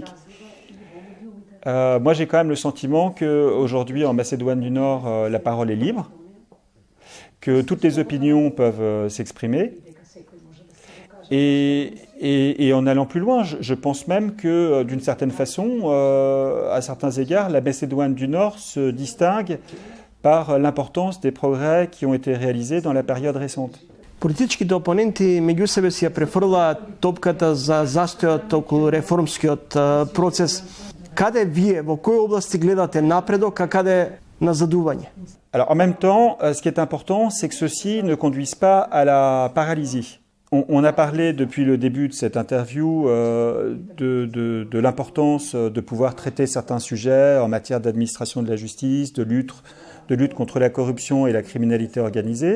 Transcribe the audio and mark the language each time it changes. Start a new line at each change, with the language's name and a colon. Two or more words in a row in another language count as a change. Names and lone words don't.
French: Moi, j'ai quand même le sentiment qu'aujourd'hui, en Macédoine du Nord, la parole est libre, que toutes les opinions peuvent s'exprimer. Et en allant plus loin, je pense même que, d'une certaine façon, à certains égards, la Macédoine du Nord se distingue par l'importance des progrès qui ont été réalisés dans la période récente.
Macedonian: Политичките опоненти меѓу себе си ја префрлаат топката за застојот околу реформскиот процес. Каде вие, во кои области гледате напредок, а каде назадување?
French: Alors en même temps, ce qui est important, c'est que ceci ne conduise pas à la paralysie. On a parlé depuis le début de cette interview de l'importance de pouvoir traiter certains sujets en matière d'administration de la justice, de lutte contre la corruption et la criminalité organisée.